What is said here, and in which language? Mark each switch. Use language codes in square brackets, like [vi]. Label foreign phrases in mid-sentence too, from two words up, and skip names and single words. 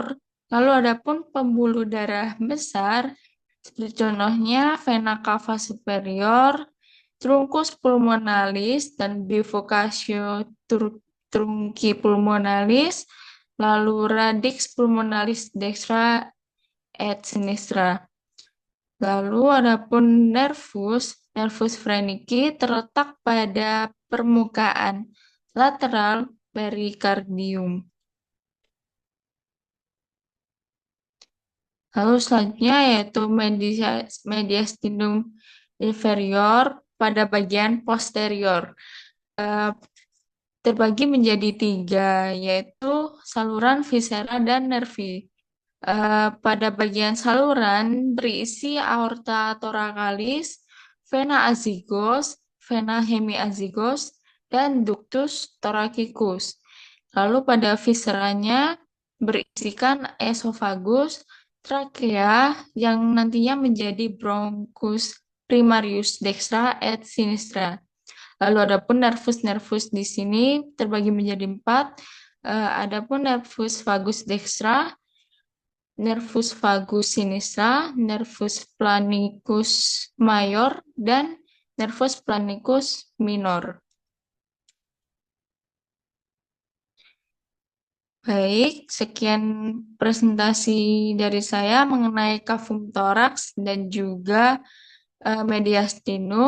[id] Lalu adapun pembuluh darah besar, seperti contohnya [la] vena cava superior, truncus pulmonalis, [id] dan [la] bifurcatio trunci pulmonalis, [id] lalu [la] radix pulmonalis dextra et sinistra. [id] Lalu adapun nervus Wernicke terletak pada permukaan lateral perikardium. Lalu selanjutnya yaitu [la] mediastinum inferior [id] pada bagian posterior. Eh, Terbagi menjadi tiga, yaitu saluran, viscera, dan nervi. Pada bagian saluran berisi [la] aorta thoracalis, vena azygos, vena hemiazygos, [id] dan [la] ductus thoracicus. [id] Lalu pada visceranya berisikan esophagus, trakea yang nantinya menjadi [la] bronchus primarius dextra et sinistra. [id] Lalu adapun nervus-nervus di sini terbagi menjadi empat. Adapun [la] nervus vagus dextra, nervus vagus sinistra, nervus planicus mayor, [id] dan [la] nervus planicus minor. [id] Baik, sekian presentasi dari saya mengenai [la] cavum thorax [id] dan juga mediastinum.